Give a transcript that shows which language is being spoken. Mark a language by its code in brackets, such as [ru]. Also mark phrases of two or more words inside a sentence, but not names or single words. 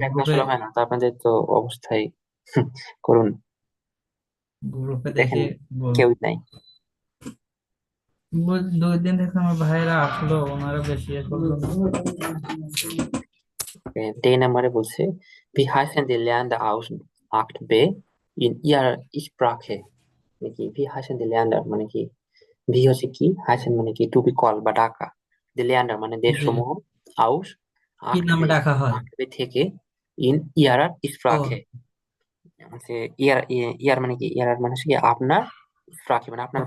[bn] একা একা গ্রুপে, আসলে হয় না, তো আপনাদের তো অবস্থায় করুন। গ্রুপে দেখেন দেখে বলবো। কেউই নাই। 2 দিন থেকে আমার ভাইয়েরা আসলো, ওনারা বেশি ইয়ে করলো না। [de] 10 [bn] নম্বরে বলছে [de] wie heißen die Länder aus Akt B in ihrer Sprache? [bn] মানে কি [de] wie heißen die Länder [bn] মানে কি, ভি হচ্ছে কি, হাইসেন মানে কি [en] to be call [bn] বা ডাকা, [de] die Länder [bn] মানে জি, দেশসমূহ, আউস কি নামে আক্টবে, ডাকা হয়? আক্টবে থেকে, [de] in ihrer [bn] ও, স্প্রাখে হচ্ছে ইয়ার, ইয়ার মানে কি, ইয়ারার মানে হচ্ছে কি আপনার, স্প্রাখে মানে আপনার